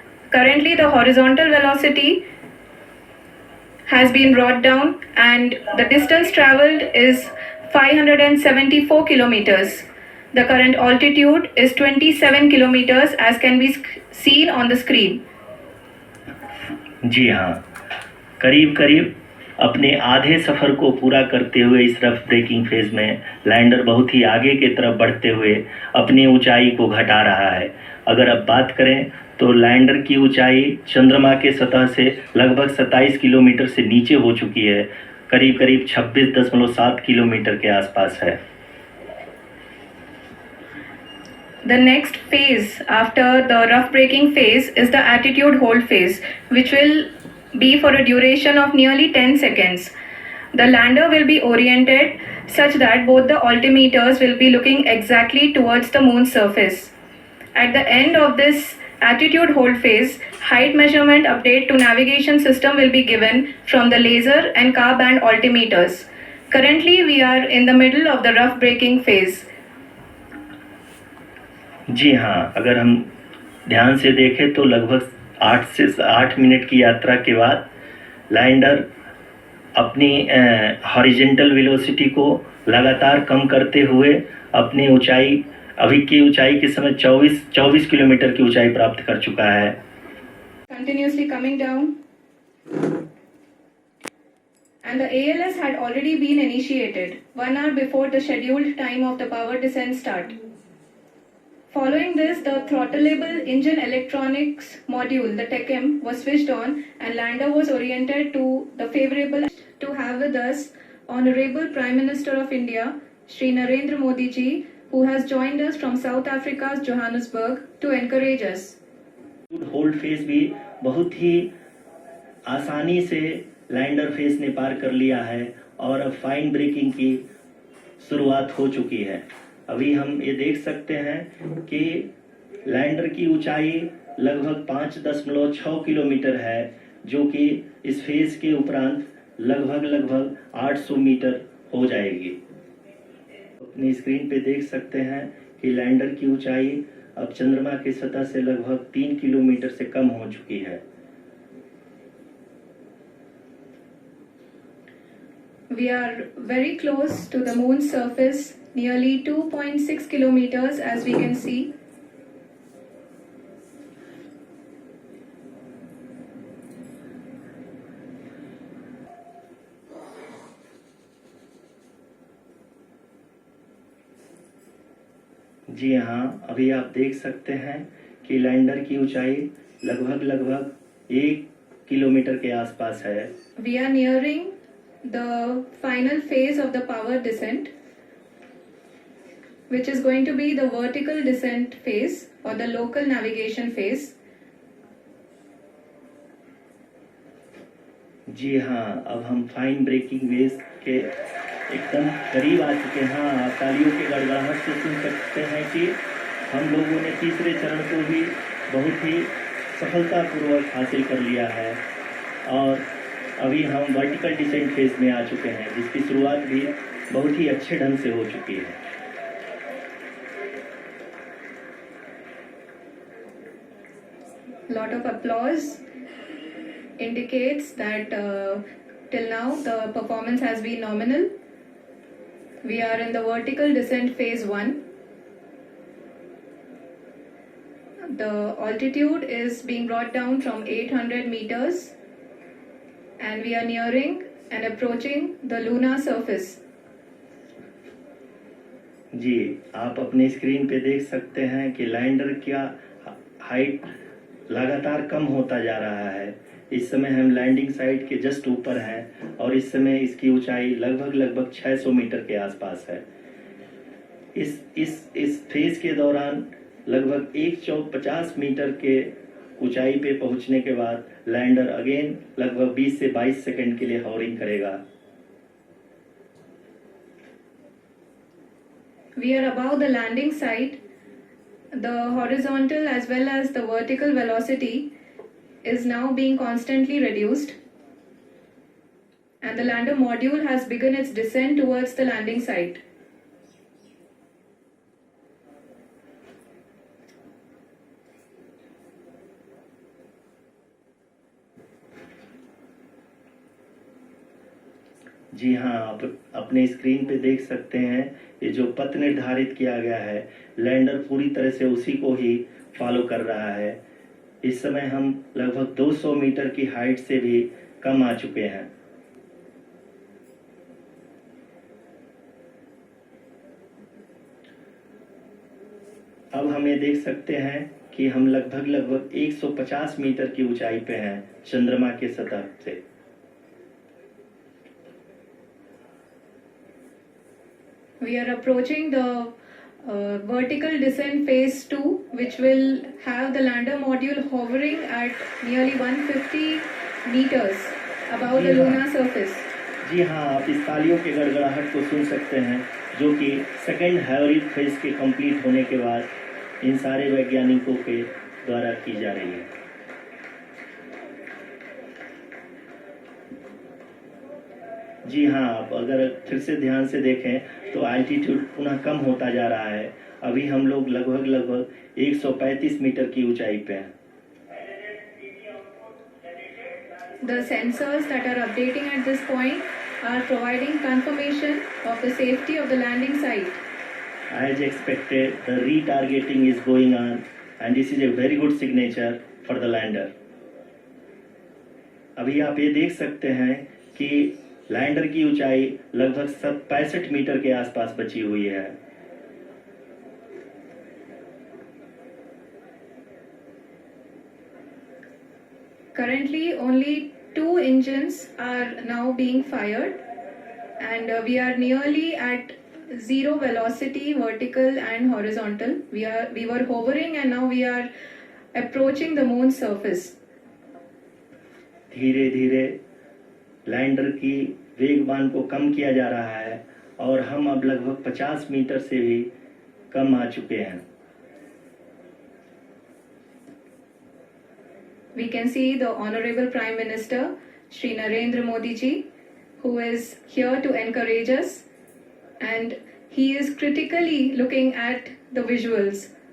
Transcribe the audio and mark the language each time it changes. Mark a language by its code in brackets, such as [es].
[en] Currently, the horizontal velocity has been brought down, and the distance traveled is 574 kilometers. The current altitude is 27 kilometers, as can be seen on the screen. [hi] जी हाँ, करीब अपने आधे सफ़र को पूरा करते हुए इस रफ ब्रेकिंग फेज में लैंडर बहुत ही आगे की तरफ बढ़ते हुए अपनी ऊंचाई को घटा रहा है। अगर अब बात करें तो लैंडर की ऊंचाई चंद्रमा के सतह से लगभग 27 किलोमीटर से नीचे हो चुकी है, करीब 26.7 किलोमीटर के आसपास है। [en] The next phase after the rough braking phase is the attitude hold phase, which will be for a duration of nearly 10 seconds. The lander will be oriented such that both the altimeters will be looking exactly towards the moon's surface. At the end of this attitude hold phase, height measurement update to navigation system will be given from the laser and car band altimeters. Currently, we are in the middle of the rough braking phase. [hi] जी हाँ, अगर हम ध्यान से देखें तो लगभग 8 से 8 minute की यात्रा के बाद लैंडर अपनी हॉरिजॉन्टल वेलोसिटी को लगातार कम करते हुए अपनी ऊंचाई अभी की ऊंचाई के समय 24 किलोमीटर की ऊंचाई प्राप्त कर चुका है। [en] Continuously coming down. And the ALS had already been initiated 1 hour before the scheduled time of the power descent start. Following this, the throttleable engine electronics module, the TECM, was switched on and lander was oriented to the favorable. To have with us Honorable Prime Minister of India, Shri Narendra Modi ji, who has joined us from South Africa's Johannesburg to encourage us. [hi] Hold phase भी बहुत ही आसानी से lander phase ने पार कर लिया है और अब फाइन ब्रेकिंग की शुरुआत हो चुकी है। अभी हम ये देख सकते हैं कि लैंडर की ऊंचाई लगभग 5.6 किलोमीटर है, जो कि इस फेज के उपरांत लगभग 800 मीटर हो जाएगी। अपनी स्क्रीन पे देख सकते हैं कि लैंडर की ऊंचाई अब चंद्रमा की सतह से लगभग 3 किलोमीटर से कम हो चुकी है। [en] We are very close to the moon's surface, nearly 2.6 kilometers as we can see. [hi] जी हाँ, अभी आप देख सकते हैं कि लैंडर की ऊंचाई लगभग 1 किलोमीटर के आसपास है। [en] We are nearing the final phase of the power descent, which is going to be the vertical descent phase or the local navigation phase. [hi] जी हाँ, अब हम फाइन ब्रेकिंग वेव के एकदम करीब आ चुके हैं। आप तालियों के गड़गड़ाहट से सुन सकते हैं कि हम लोगों ने तीसरे चरण को भी बहुत ही सफलतापूर्वक हासिल कर लिया है और अभी हम वर्टिकल डिसेंट फेज में आ चुके हैं, जिसकी शुरुआत भी बहुत ही अच्छे ढंग से हो चुकी है। [en] Lot of applause indicates that till now the performance has been nominal. We are in the vertical descent phase 1. The altitude is being brought down from 800 meters and we are nearing and approaching the lunar surface. [hi] जी, आप अपने screen पे देख सकते हैं कि lander का height लगातार कम होता जा रहा है। इस समय हम लैंडिंग साइट के जस्ट ऊपर हैं और इस समय इसकी ऊंचाई लगभग 600 मीटर के आसपास है। इस फेज के दौरान लगभग 150 मीटर के ऊंचाई पे पहुंचने के बाद लैंडर अगेन लगभग 20 से 22 सेकंड के लिए हॉवरिंग करेगा। [en] We are above the landing site. The horizontal as well as the vertical velocity is now being constantly reduced and the lander module has begun its descent towards the landing site. [hi] जी हाँ, आप अपने screen पे देख सकते हैं ये जो पथ निर्धारित किया गया है, लैंडर पूरी तरह से उसी को ही फॉलो कर रहा है। इस समय हम लगभग 200 मीटर की हाइट से भी कम आ चुके हैं। अब हम ये देख सकते हैं कि हम लगभग 150 मीटर की ऊंचाई पे हैं चंद्रमा के सतह से। [en] We are approaching the vertical descent phase 2, which will have the lander module hovering at nearly 150 meters above the lunar surface. [hi] जी हाँ, आप इस तालियों के गड़गड़ाहट को सुन सकते हैं, जो कि सेकेंड हैवरिक फेज के कंप्लीट होने के बाद इन सारे वैज्ञानिकों के द्वारा की जा रही है। जी हाँ, आप अगर फिर से ध्यान से देखें तो एल्टीट्यूड पुनः कम होता जा रहा है। अभी हम लोग लगभग 135 मीटर की ऊंचाई पे हैं। [en] The sensors that are updating at this point are providing confirmation of the safety of the landing site. As expected, the retargeting is going on and this is a very good signature for the lander. [hi] अभी आप ये देख सकते हैं कि lander की ऊंचाई लगभग 65 मीटर के आसपास बची हुई है। [en] Currently, only 2 engines are now being fired. and we are nearly at zero velocity, vertical and horizontal. We were hovering and now we are approaching the moon's surface. [hi] धीरे धीरे लैंडर की वेगमान को कम किया जा रहा है और हम अब लगभग 50 मीटर से भी कम आ चुके हैं. [en] We can see the Honorable Prime Minister, Shri Narendra Modi ji, who is here to encourage us, and he is critically looking at the visuals.